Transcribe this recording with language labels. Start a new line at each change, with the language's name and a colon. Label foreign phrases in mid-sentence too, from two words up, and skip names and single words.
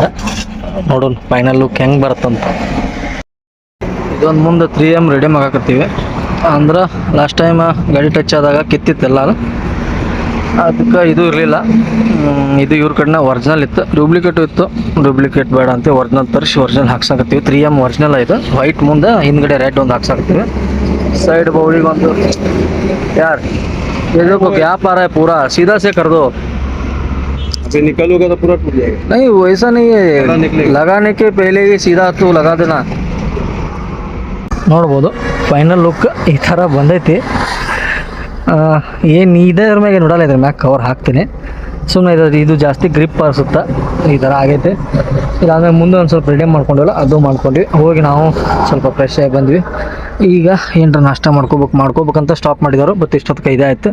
Kannada: ನೋಡೋಣ
English: final look
Kannada: ಹೆಂಗೆ ಬರುತ್ತಂತ. ಇದೊಂದು ಮುಂದೆ 3M ರೆಡಿ ಮಾಡಾಕತ್ತೀವಿ. ಅಂದ್ರೆ
English: last time
Kannada: ಗಾಡಿ ಟಚ್ ಆದಾಗ ಕಿತ್ತಿತ್ತೆಲ್ಲ, ಅದಕ್ಕೆ ಇದು ಇರಲಿಲ್ಲ. ಇದು ಇವ್ರ ಕಡೆನ ಒರಿಜಿನಲ್ ಇತ್ತು, ಡೂಪ್ಲಿಕೇಟು ಇತ್ತು. ಡೂಪ್ಲಿಕೇಟ್ ಬೇಡ ಅಂತ ಒರಿಜಿನಲ್ ತರಿಸಿ ಒರಿಜಿನಲ್ ಹಾಕ್ಸಾಕತ್ತೀವಿ. 3M ಒರಿಜಿನಲ್ ಇದು ವೈಟ್, ಮುಂದೆ ಹಿಂದ್ಗಡೆ ರೆಡ್ ಒಂದು ಹಾಕ್ಸಾಕತ್ತೀವಿ.
Hindi: साइड बाउली तो यार ये देखो क्या पा रहा है पूरा सीधा से कर दो। अच्छा निकालोगे तो पूरा टूट जाएगा। नहीं वैसा नहीं है, लगाने के पहले ही सीधा तो लगा देना।
Kannada: ನೋಡ್ಬೋದು
English: final look
Kannada: ಈ ಥರ ಬಂದೈತಿ. ಏನು ಇದ್ರ ಮ್ಯಾಗೆ ನೋಡಲ್ಲ, ಇದ್ರ ಮ್ಯಾಗೆ ಕವರ್ ಹಾಕ್ತೀನಿ ಸುಮ್ಮನೆ. ಇದು ಜಾಸ್ತಿ ಗ್ರಿಪ್ ಅನಿಸುತ್ತೆ, ಈ ಥರ ಆಗೈತೆ. ಇದಾದ್ಮೇಲೆ ಮುಂದೆ ಒಂದು ಸ್ವಲ್ಪ ರೆಡಿ ಮಾಡ್ಕೊಂಡಿವಲ್ಲ ಅದು ಮಾಡ್ಕೊಂಡ್ವಿ. ಹೋಗಿ ನಾವು ಸ್ವಲ್ಪ ಫ್ರೆಶ್ ಆಗಿ ಬಂದ್ವಿ. ಈಗ ಏನರ ನಾಷ್ಟ ಮಾಡ್ಕೋಬೇಕಂತ ಸ್ಟಾಪ್ ಮಾಡಿದವರು, ಬಟ್ ಇಷ್ಟೊತ್ತಿಗೆ ಇದಾಯ್ತು.